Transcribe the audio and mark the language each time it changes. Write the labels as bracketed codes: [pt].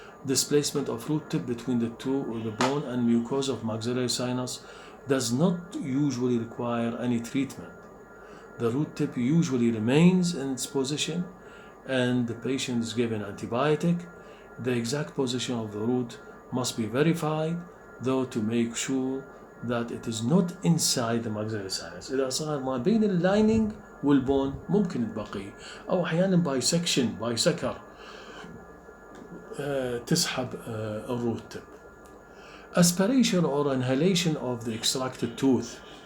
[en] Displacement of root tip between the bone and mucosa of maxillary sinus does not usually require any treatment. The root tip usually remains in its position and the patient is given antibiotic. The exact position of the root must be verified, though, to make sure that it is not inside the maxillary sinus. [ar] إذا صار ما بين اللايننج والبون ممكن تبقي، أو أحيانا باي سكر تسحب الروت tip. [en] Aspiration or inhalation of the extracted tooth.